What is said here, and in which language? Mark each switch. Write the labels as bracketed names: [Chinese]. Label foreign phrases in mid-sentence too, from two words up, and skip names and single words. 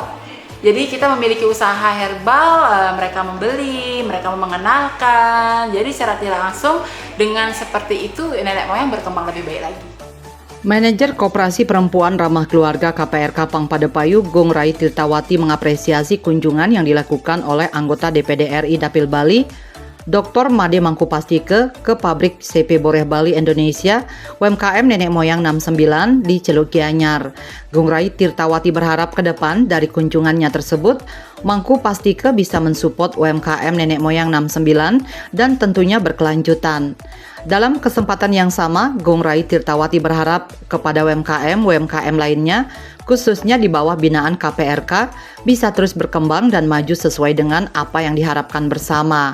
[Indonesian] Jadi kita memiliki usaha herbal, mereka membeli, mereka mengenalkan. Jadi secara tidak langsung dengan seperti itu Nenek Moyang berkembang lebih baik lagi. Manajer Koperasi Perempuan Ramah Keluarga KPRK Pangpadepayu, Gung Rai Tirtawati mengapresiasi kunjungan yang dilakukan oleh anggota DPD RI Dapil Bali, Dr. Made Mangku Pastike ke pabrik CP Boreh Bali Indonesia UMKM Nenek Moyang 69 di Celuk Gianyar. Gung Rai Tirtawati berharap ke depan dari kunjungannya tersebut, Mangku Pastike bisa mensupport UMKM Nenek Moyang 69 dan tentunya berkelanjutan. Dalam kesempatan yang sama, Gung Rai Tirtawati berharap kepada UMKM lainnya, khususnya di bawah binaan KPRK, bisa terus berkembang dan maju sesuai dengan apa yang diharapkan bersama.